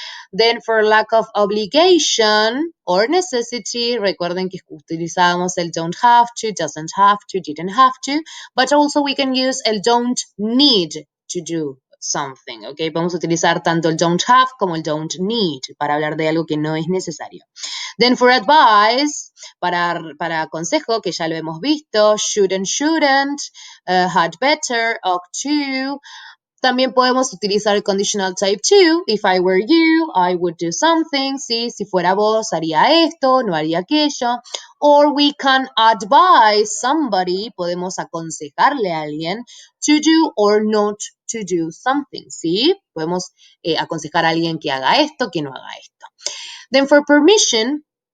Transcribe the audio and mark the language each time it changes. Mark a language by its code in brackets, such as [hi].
[en] Then for lack of obligation or necessity, [es] recuerden que utilizábamos el [en] don't have to, doesn't have to, didn't have to, but also we can use el don't need to do something, ¿ok? [es] Vamos a utilizar tanto el don't have como el don't need para hablar de algo que no es necesario. [en] Then for advice, [es] para consejo, que ya lo hemos visto, [en] should and shouldn't, had better, ought to. [es] También podemos utilizar el conditional type to. [en] If I were you, I would do something. [es] ¿Sí? Si fuera vos, haría esto, no haría aquello. [en] Or we can advise somebody, [es] podemos aconsejarle a alguien [en] to do or not to do something. ¿Sí? [es] Podemos aconsejar a alguien que haga esto, que no haga esto. [en] Then for permission,